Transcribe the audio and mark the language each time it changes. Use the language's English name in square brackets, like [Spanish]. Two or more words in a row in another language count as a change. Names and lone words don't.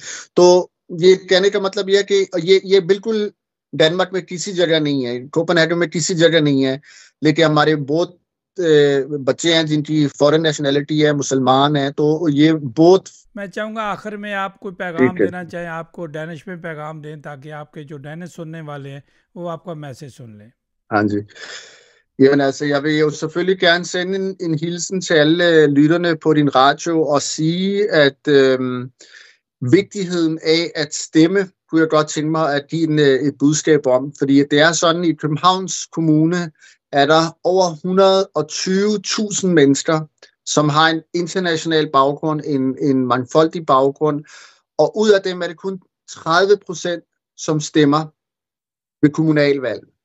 [Hindi] तो ये कहने का मतलब ये है कि ये बिल्कुल डेनमार्क में किसी जगह नहीं है, कोपेनहेगन में किसी जगह नहीं है, लेकिन हमारे बहुत बच्चे हैं जिनकी [English] foreign nationality [Hindi] है, मुसलमान है, तो ये बहुत मैं चाहूँगा आखिर में आप कोई पैगाम ठीक है। देना चाहें, आपको डैनिश में पैगाम दें ताकि आपके जो डैनिश सुनने वाले हैं वो आपका मैसेज सुन लें। हाँ जी, [Danish] jamen altså, jeg vil jo selvfølgelig gerne sende en hilsen til alle lytterne på din radio og sige, at vigtigheden af at stemme, kunne jeg godt tænke mig at give et budskab om. Fordi det er sådan, i Københavns Kommune er der over 120.000 mennesker, som har en international baggrund, en mangfoldig baggrund, og ud af dem er det kun 30%, som stemmer ved kommunalvalg.